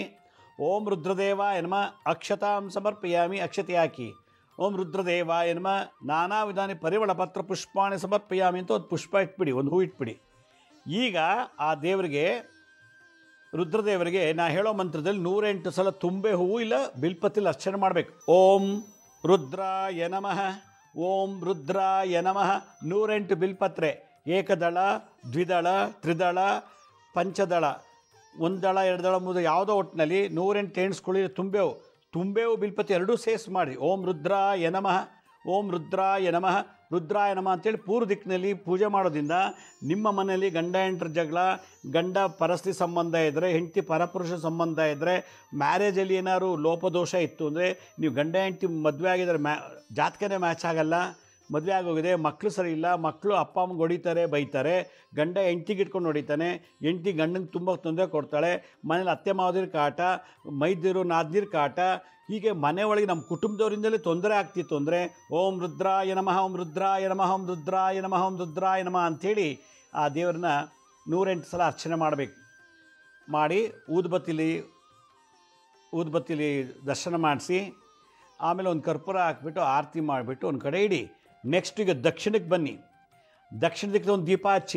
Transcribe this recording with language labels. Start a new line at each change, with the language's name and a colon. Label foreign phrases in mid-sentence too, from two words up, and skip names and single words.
Sanskrit: ಓಂ ರುದ್ರದೇವಾಯ ನಮಃ ಅಕ್ಷತಾಂ ಸಮರ್ಪಯಾಮಿ.
Kannada: ಅಕ್ಷತೆ ಹಾಕಿ.
Sanskrit: ಓಂ ರುದ್ರದೇವಾಯ ನಮಃ ನಾನಾ ವಿಧಾನಿ ಪರಿಮಳ ಪತ್ರ ಪುಷ್ಪಾಣಿ ಸಮರ್ಪಯಾಮಿ
Kannada: ಅಂತ ಒಂದು ಪುಷ್ಪ ಇಟ್ಬಿಡಿ, ಒಂದು ಹೂ ಇಟ್ಬಿಡಿ. ಈಗ ಆ ದೇವರಿಗೆ ರುದ್ರದೇವರಿಗೆ ನಾ ಹೇಳೋ ಮಂತ್ರದಲ್ಲಿ 108 ಸಲ ತುಂಬೆ ಹೂವು ಇಲ್ಲ ಬಿಲ್ಪತಿಲಿ ಅರ್ಚನೆ ಮಾಡಬೇಕು.
Sanskrit: ಓಂ ರುದ್ರಾಯ ನಮಃ ಓಂ ರುದ್ರಾಯ ನಮಃ
Kannada: 108 ಬಿಲ್ಪತ್ರೆ, ಏಕದಳ ದ್ವಿದಳ ತ್ರಿದಳ ಪಂಚದಳ, ಒಂದು ದಳ ಎರಡು ದಳ ಮೂರು ಯಾವುದೋ ಒಟ್ಟಿನಲ್ಲಿ 108 ಎಣಿಸ್ಕೊಳ್ಳಿ. ತುಂಬೆವು ಬಿಲ್ಪತಿ ಎರಡೂ ಸೇರಿಸಿ ಮಾಡಿ.
Sanskrit: ಓಂ ರುದ್ರಾಯ ನಮಃ ಓಂ ರುದ್ರಾಯ ನಮಃ ರುದ್ರಾಯ ನಮಃ
Kannada: ಅಂತೇಳಿ ಪೂರ್ವ ದಿಕ್ಕಿನಲ್ಲಿ ಪೂಜೆ ಮಾಡೋದ್ರಿಂದ ನಿಮ್ಮ ಮನೆಯಲ್ಲಿ ಗಂಡ ಹೆಂಡ್ರ ಜಗಳ, ಗಂಡ ಪರಸ್ತ್ರೀ ಸಂಬಂಧ ಇದ್ದರೆ, ಹೆಂಡತಿ ಪರಪುರುಷ ಸಂಬಂಧ ಇದ್ದರೆ, ಮ್ಯಾರೇಜಲ್ಲಿ ಏನಾದ್ರು ಲೋಪದೋಷ ಇತ್ತು ಅಂದರೆ, ನೀವು ಗಂಡ ಹೆಂಡತಿ ಮದುವೆ ಆಗಿದ್ದಾರೆ, ಜಾತಕನೇ ಮ್ಯಾಚ್ ಆಗಲ್ಲ, ಮದುವೆ ಆಗೋಗಿದೆ, ಮಕ್ಕಳು ಸರಿ ಇಲ್ಲ, ಮಕ್ಕಳು ಅಪ್ಪ ಅಮ್ಮಗೆ ಹೊಡಿತಾರೆ ಬೈತಾರೆ, ಗಂಡ ಹೆಂಡ್ತಿಗೆ ಇಟ್ಕೊಂಡು ಹೊಡಿತಾನೆ, ಹೆಂಡ್ತಿ ಗಂಡಂಗೆ ತುಂಬ ತೊಂದರೆ ಕೊಡ್ತಾಳೆ, ಮನೇಲಿ ಅತ್ತೆ ಮಾವದಿರ ಕಾಟ, ಮೈದಿರು ನಾದ್ನೀರು ಕಾಟ, ಹೀಗೆ ಮನೆ ಒಳಗೆ ನಮ್ಮ ಕುಟುಂಬದವರಿಂದಲೇ ತೊಂದರೆ ಆಗ್ತಿತ್ತು ಅಂದರೆ
Sanskrit: ಓಂ ರುದ್ರಾಯ ನಮಃ ಓಂ ರುದ್ರಾಯ ನಮಃ ಓಂ ರುದ್ರಾಯ ನಮಃ ಓಂ ರುದ್ರಾಯ ನಮಃ
Kannada: ಅಂಥೇಳಿ ಆ ದೇವ್ರನ್ನ 108 ಸಲ ಅರ್ಚನೆ ಮಾಡಬೇಕು. ಮಾಡಿ ಊದುಬತ್ತಿಲಿ ದರ್ಶನ ಮಾಡಿಸಿ ಆಮೇಲೆ ಒಂದು ಕರ್ಪೂರ ಹಾಕ್ಬಿಟ್ಟು ಆರತಿ ಮಾಡಿಬಿಟ್ಟು ಒಂದು ಕಡೆ ಇಡಿ. ನೆಕ್ಸ್ಟ್ ಈಗ ದಕ್ಷಿಣಕ್ಕೆ ಬನ್ನಿ. ದಕ್ಷಿಣ ದಿಕ್ಕಿನ ಒಂದು ದೀಪ ಹಚ್ಚಿ.